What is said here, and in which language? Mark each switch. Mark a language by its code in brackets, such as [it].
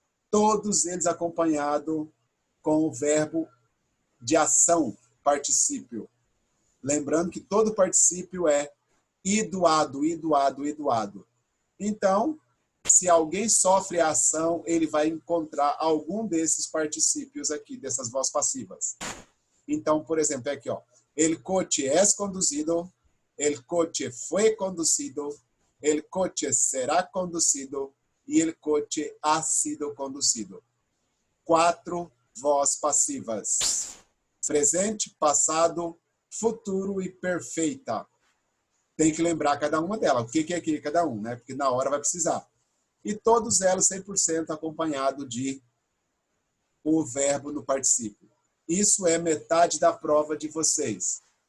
[pt] Todos eles acompanhados com o verbo de ação, particípio. Lembrando que todo particípio é idoado, idoado, idoado. Então, se alguém sofre a ação, ele vai encontrar algum desses particípios aqui, dessas vozes passivas. Então, por exemplo, é aqui, ó. [es] El coche es conducido, el coche fue conducido, el coche será conducido e el coche ha sido conducido. [pt] 4 vozes passivas. Presente, passado, futuro e perfeita. Tem que lembrar cada uma delas. O que é aqui cada um, né? Porque na hora vai precisar. E todos elas 100% acompanhado de o verbo no particípio. Isso é metade da prova de vocês.